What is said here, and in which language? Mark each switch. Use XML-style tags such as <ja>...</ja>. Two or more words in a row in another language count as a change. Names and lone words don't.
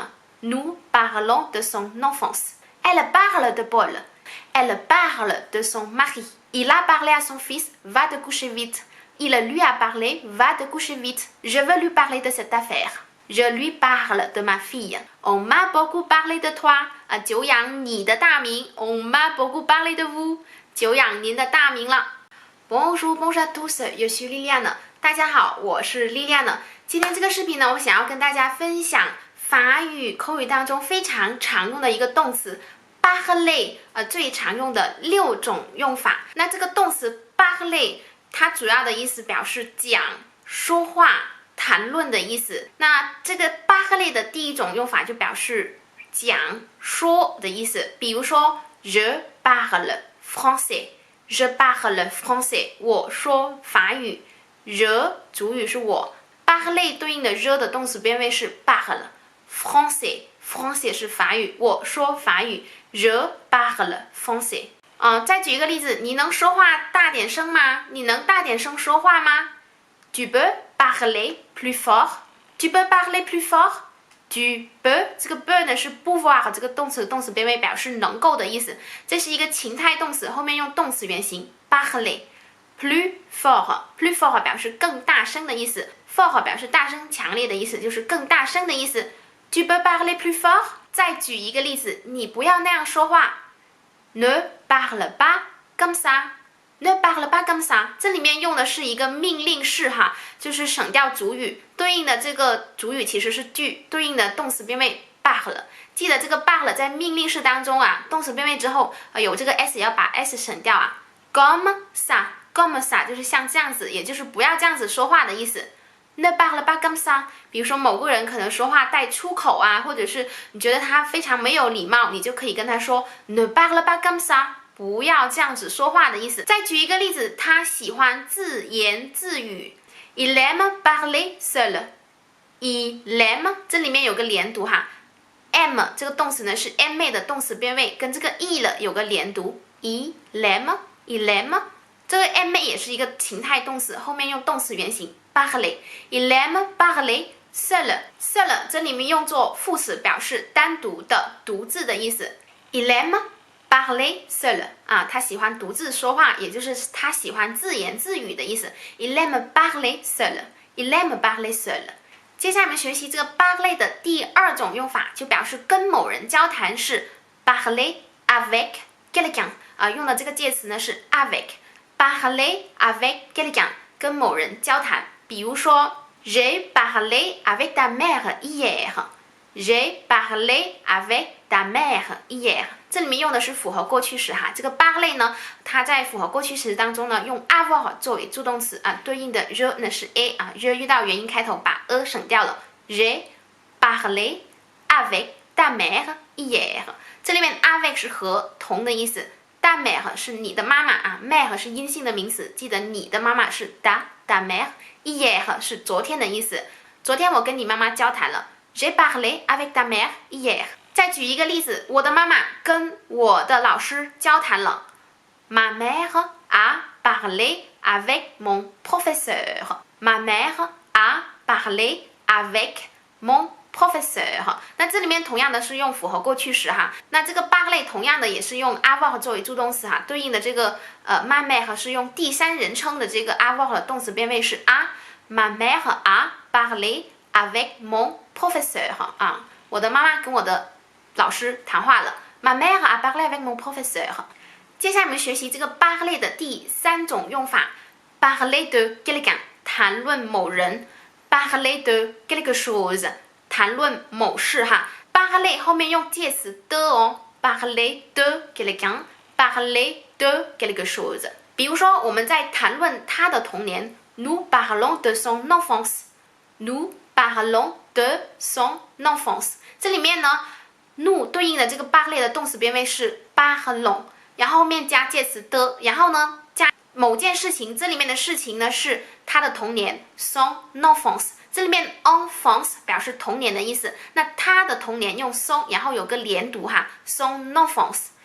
<fr>Nous parlons de son enfance. Elle parle de Paul. Elle parle de son mari. Il a parlé à son fils, va te coucher vite. Il lui a parlé, va te coucher vite. Je veux lui parler de cette affaire. Je lui parle de ma fille. On m'a beaucoup parlé de toi.</fr> <zh>久仰你的大名。</zh> <fr>On m'a beaucoup parlé de vous.</fr> <zh>久仰您的大名了。</zh> <fr>Bonjour, bonjour à tous, je suis Liliane.</fr> <zh>大家好，我是 Liliane。今天这个视频呢，我想要跟大家分享法语口语当中非常常用的一个动词 parler， 最常用的6种用法。那这个动词 parler， 它主要的意思表示讲、说话、谈论的意思。那这个 parler 的第一种用法就表示讲、说的意思。比如说</zh> <fr>Je parle français。Je parle français，</fr> <zh>我说法语。Je 主语是我 ，parler 对应的 je 的动词变位是 parle。français 是法语，我说法语。</zh> <fr>Je parle français。</fr> <zh>再举一个例子，你能说话大点声吗？你能大点声说话吗 ？</zh> <fr>Tu peux parler plus fort？ Tu peux parler plus fort？ Tu peux</fr> <zh>这个 peux 呢是 pouvoir 这个动词变位表示能够的意思，这是一个情态动词，后面用动词原形</zh> <fr>parler plus fort。 plus fort</fr> <zh>表示更大声的意思 ，fort 表示大声强烈的意思，就是更大声的意思。</zh> <fr>Tu peux parler plus fort？</fr> <zh>再举一个例子，你不要那样说话 ，</zh> <fr>ne parle pas comme ça。 Ne parle pas comme ça，</fr> <zh>这里面用的是一个命令式哈，就是省掉主语，对应的这个主语其实是句，对应的动词变位 parle。记得这个 parle 在命令式当中啊，动词变位之后有这个 s 要把 s 省掉啊。</zh> <fr>Comme ça， comme ça</fr> <zh>就是像这样子，也就是不要这样子说话的意思。</zh> <fr>Ne parle pas comme ça，</fr> <zh>比如说某个人可能说话带出口啊，或者是你觉得他非常没有礼貌，你就可以跟他说</zh> <fr>Ne parle pas comme ça。</fr> <zh>不要这样子说话的意思。再举一个例子，他喜欢自言自语 ，</zh> <fr>Il aime parler seul。 Il aime</fr> <zh>这里面有个连读哈 ，aime 这个动词呢是 aimer 的动词变位，跟这个 il 有个连读 ，</zh> <fr>il aime， il aime，</fr> <zh>这个 aimer 也是一个情态动词，后面用动词原形 parler。</zh> <fr>Il aime parler seul，</fr> <zh>seul 这里面用作副词，表示单独的、独自的意思。</zh> <fr>Il aime。 parler seul</fr> <zh>他喜欢独自说话，也就是他喜欢自言自语的意思。</zh> <fr>Il aime parler seul。 Il aime parler seul。</fr> <zh>接下来我们学习这个 parler 的第二种用法，就表示跟某人交谈是</zh> <fr>parler avec quelqu'un</fr> <zh>用的这个介词呢是 avec。</zh> <fr>parler avec quelqu'un</fr> <zh>跟某人交谈，比如说</zh> <fr>J'ai parlé avec ta mère hier。 J'ai parlé avec ta mère hier。</fr> <zh>这里面用的是复合过去时哈，这个 parler 呢，它在复合过去时当中呢，用 avoir 作为助动词对应的 je 呢是 a，je 遇到元音开头把 a 省掉了。</zh> <fr>J'ai parlé avec ta mère hier。</fr> <zh>这里面 avec 是和同的意思 ，</zh> <fr>ta mère</fr> <zh>是你的妈妈mère 是阴性的名词，记得你的妈妈是</zh> <fr>ta mère，</fr> <zh>hier 是昨天的意思。昨天我跟你妈妈交谈了 ，</zh> <fr>J'ai parlé avec ta mère hier。</fr> <zh>再举一个例子，我的妈妈跟我的老师交谈了。</zh> <fr>Ma mère a parlé avec mon professeur。 Ma mère a parlé avec mon professeur。</fr> <zh>那这里面同样的是用复合过去时哈。那这个 parler 同样的也是用 avoir 作为助动词哈，对应的这个</zh> <fr>ma mère</fr> <zh>是用第三人称的这个 avoir 的动词变位是 a。</zh> <fr>Ma mère a parlé avec mon professeur</fr> <zh>我的妈妈跟我的老师谈话了 ，</zh> <fr>Ma mère a parlé avec mon professeur。</fr> <zh>接下来我们学习这个 parler 的第三种用法 ，</zh> <fr>parler de quelqu'un</fr> <zh>谈论某人 ，</zh> <fr>parler de quelque chose</fr> <zh>谈论某事哈。parler 后面用介词的哦 ，</zh> <fr>parler de quelqu'un， parler de quelque chose。</fr> <zh>比如说我们在谈论他的童年 ，</zh> <fr>nous parlons de son enfance， nous parlons de son enfance。</fr> <zh>这里面呢。nous 对应的这个 parler 的动词变位是 parlons， 然后后面加介词的，然后呢加某件事情，这里面的事情呢是他的童年</zh> <fr>son enfance，</fr> <zh>这里面 enfance 表示童年的意思，那他的童年用 son， 然后有个连读哈</zh> <fr>son enfance。</fr>